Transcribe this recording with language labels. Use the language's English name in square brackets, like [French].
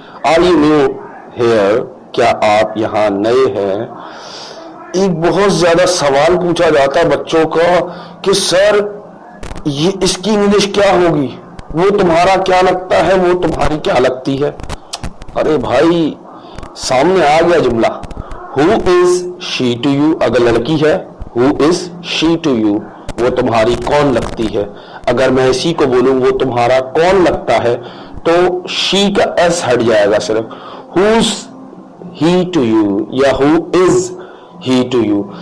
[English] are you new here, [Urdu] کیا آپ یہاں نئے ہیں. ایک بہت زیادہ سوال پوچھا جاتا ہے بچوں کا کہ سر یہ اس کی انگلش کیا ہوگی، وہ تمہارا کیا لگتا ہے، وہ تمہاری کیا لگتی ہے. ارے بھائی سامنے آ گیا جملہ. [English] Who is she to you؟ [Urdu] اگر لڑکی ہے [English] Who is she to you، [Urdu] وہ تمہاری کون لگتی ہے. اگر میں اسی کو بولوں وہ تمہارا کون لگتا ہے تو she کا ایس ہٹ جائے گا صرف. [English] Who's he to you یا who is he to you.